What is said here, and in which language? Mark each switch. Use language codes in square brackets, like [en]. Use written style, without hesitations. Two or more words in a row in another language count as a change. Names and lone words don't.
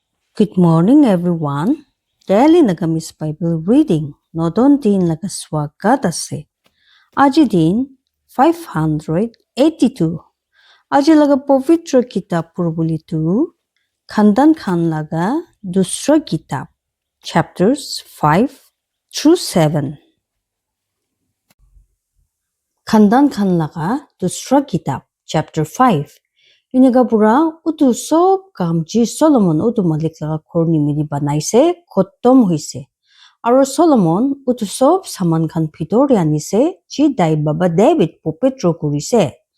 [en] Good morning, everyone. Daily Nagamis Bible reading. [nag] Nodon din lagaswagat ase. Aji din 582. Aji laga povitra kitab purbulitu. Khandan Khan laga dusra kitab. [en] Chapters 5 through 7. [nag] Khandan Khan laga dusra kitab. [en] Chapter 5. [nag] Iniga pura utu sob kam ji Solomon utu malik laga khor nimiri banaise khotom hoise. Aro Solomon utu sob saman khan bhitor anise ji dai baba David popetro kurise.